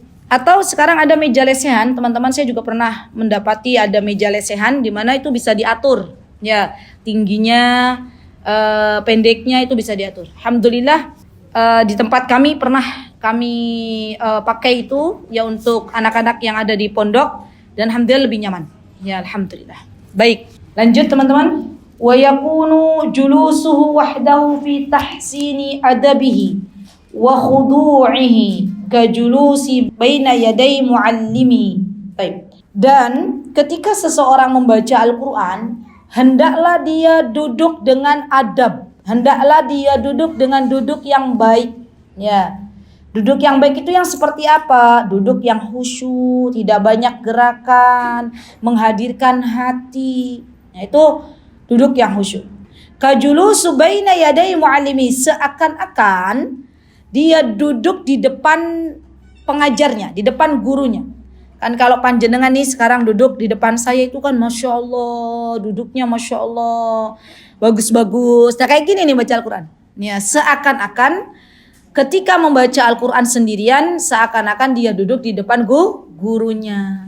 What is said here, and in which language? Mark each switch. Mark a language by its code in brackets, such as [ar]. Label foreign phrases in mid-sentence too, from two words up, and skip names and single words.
[id] Atau sekarang ada meja lesehan, teman-teman, saya juga pernah mendapati ada meja lesehan di mana itu bisa diatur, ya tingginya, pendeknya itu bisa diatur. Alhamdulillah di tempat kami pernah kami pakai itu ya untuk anak-anak yang ada di pondok dan alhamdulillah lebih nyaman. Ya alhamdulillah. Baik, lanjut teman-teman. [ar] ويكون جلوسه وحده في تحسين أدبه وخضوعه كجلوس بين يدي معلمه. [id] Baik. Dan ketika seseorang membaca Al-Qur'an, hendaklah dia duduk dengan adab. Hendaklah dia duduk dengan duduk yang baik. Ya. Duduk yang baik itu yang seperti apa? Duduk yang khusyuk, tidak banyak gerakan, menghadirkan hati. Nah, itu duduk yang khusyuk. [ar] كجلوس بين يدي معلمه, [id] seakan-akan dia duduk di depan pengajarnya, di depan gurunya. Kan kalau panjenengan nih sekarang duduk di depan saya itu kan [ar] ما شاء الله, [id] duduknya [ar] ما شاء الله, [id] bagus-bagus. Nah kayak gini nih baca Al-Quran. Ya, seakan-akan ketika membaca Al-Quran sendirian, seakan-akan dia duduk di depan gurunya.